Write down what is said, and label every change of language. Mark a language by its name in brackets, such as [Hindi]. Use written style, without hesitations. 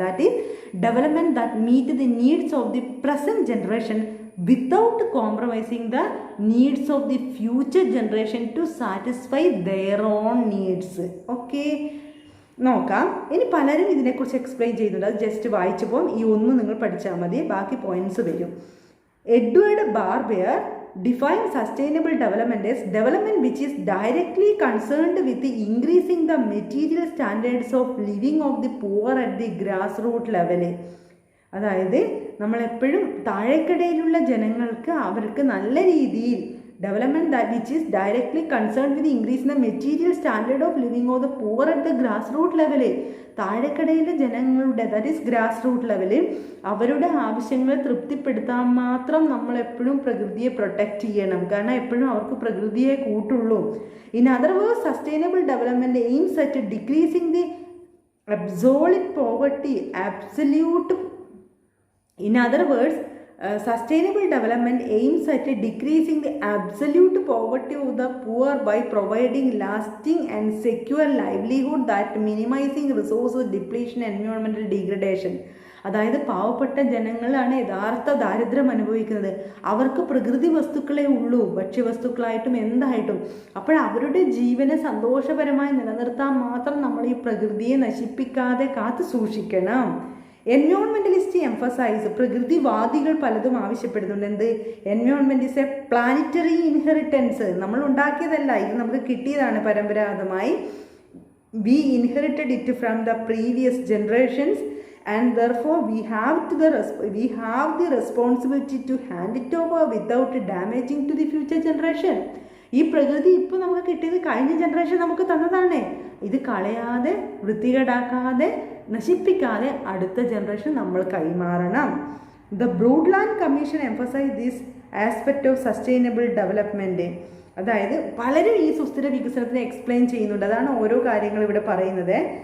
[English] That is development that meet the needs of the present generation without compromising the needs of the future generation to satisfy their own needs. [Malayalam] Okay, നോക്കാം. ഇനി പലരും ഇതിനെക്കുറിച്ച് explain ചെയ്യുന്നുണ്ട്. അത് just വായിച്ചപ്പോൾ ഈ ഒന്ന് നിങ്ങൾ പഠിച്ചാൽ മതി, ബാക്കി പോയിന്റ്സ് വരും. [English] Edward Barbier define sustainable development as development which is directly concerned with the increasing the material standards of living of the poor at the grassroots level. [Malayalam] അതായത് നമ്മളെപ്പോഴും താഴേക്കിടയിലുള്ള ജനങ്ങൾക്ക് അവർക്ക് നല്ല രീതിയിൽ [English] development that which is directly concerned with increasing the material standard of living of the poor at the grassroots level. [Malayalam] താഴെക്കടയിലെ ജനങ്ങളുടെ [English] that is grass root ലെവലിൽ [Malayalam] അവരുടെ ആവശ്യങ്ങളെ തൃപ്തിപ്പെടുത്താൻ മാത്രം നമ്മൾ എപ്പോഴും പ്രകൃതിയെ പ്രൊട്ടക്റ്റ് ചെയ്യണം. കാരണം എപ്പോഴും അവർക്ക് പ്രകൃതിയെ കൂട്ടുള്ളൂ. [English] In other words sustainable development aims at decreasing the absolute poverty absolute. In other words sustainable development aims at decreasing the absolute poverty of the poor by providing lasting and secure livelihood that minimizing resource depletion and environmental degradation. [Malayalam] അതായത് പാവപ്പെട്ട ജനങ്ങളാണ് യഥാർത്ഥ ദാരിദ്ര്യം അനുഭവിക്കുന്നത്. അവർക്ക് പ്രകൃതി വസ്തുക്കളെ ഉള്ളൂ, ഭക്ഷ്യവസ്തുക്കളായിട്ടും എന്തായിട്ടും. അപ്പോൾ അവരുടെ ജീവനെ സന്തോഷപരമായി നിലനിർത്താൻ മാത്രം നമ്മൾ ഈ പ്രകൃതിയെ നശിപ്പിക്കാതെ കാത്തു സൂക്ഷിക്കണം. [English] environmentalist emphasise, [Malayalam] പ്രകൃതിവാദികൾ പലതും ആവശ്യപ്പെടുന്നുണ്ട്. എന്ത്? [English] Environment is a planetary inheritance. [Malayalam] നമ്മൾ ഉണ്ടാക്കിയതല്ല, ഇത് നമുക്ക് കിട്ടിയതാണ് പരമ്പരാഗതമായി. [English] We inherited it from the previous generations and therefore we have the responsibility to hand it over without damaging to the future generation. [Malayalam] ഈ പ്രകൃതി ഇപ്പോൾ നമുക്ക് കിട്ടിയത് കഴിഞ്ഞ ജനറേഷൻ നമുക്ക് തന്നതാണ്. ഇത് കളയാതെ വൃത്തികേടാക്കാതെ നശിപ്പിക്കാതെ അടുത്ത ജനറേഷൻ നമ്മൾ കൈമാറണം. [English] The Brundtland commission emphasise this aspect of sustainable development. [Malayalam] അതായത് പലരും ഈ സുസ്ഥിര വികസനത്തിനെ എക്സ്പ്ലെയിൻ ചെയ്യുന്നുണ്ട്. അതാണ് ഓരോ കാര്യങ്ങൾ ഇവിടെ പറയുന്നത്.